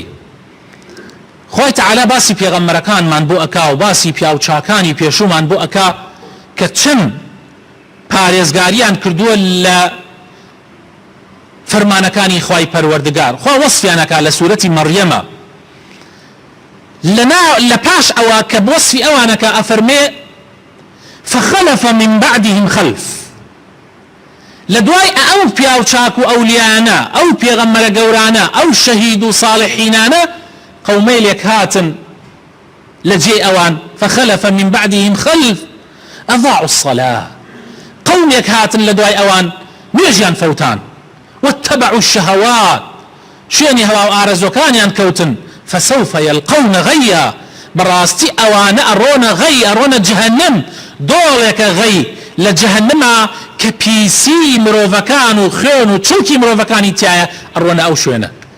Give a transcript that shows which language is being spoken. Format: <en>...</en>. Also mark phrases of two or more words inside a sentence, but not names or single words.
<ckb>خۆی تەعالا باسی پێغەمبەرەکانمان بۆ ئەکا و باسی پیاوچاکانی پێشومان بۆ ئەکا کە چەند پارێزگاریان کردووە لە فەرمانەکانی خوای پەروەردگار. خوا وەصفیان ئەکا لە سوورەتی مەڕیەمە لە پاش ئەوە کە وەصفی ئەوانەکە ئەفەرمێ</ckb> <ar>فخلف من بعدهم خلف،</ar> <ckb>لە دوای ئەو پیاوچاک و ئەولیانە، ئەو پێغەمبەرە گەورانە، ئەو شەهید و صالحینانە قومەیلێک هاتن لە جێ ئەوان</ckb> <ar>فخلف من بعدهم خلف أضاعوا الصلاة،</ar> <ckb>قومێک هاتن لە دوای ئەوان نوێژیان فەوتان</ckb> <ar>واتبعوا الشهوات،</ar> <ckb>شوێنی هەوا و ئارەزۆکانیان کەوتن</ckb> <ar>فسوف يلقون غيا،</ar> <ckb>بەڕاستی ئەوانە ئەڕۆنە غەی، ئەڕۆنە جەهەنەم، دۆڵێکە غەی لە جەهەنەما کە پیسی مرۆڤەکان و خوێن و چووکی مرۆڤەکانی تایە ئەڕۆنە ئەو شوێنە.</ckb>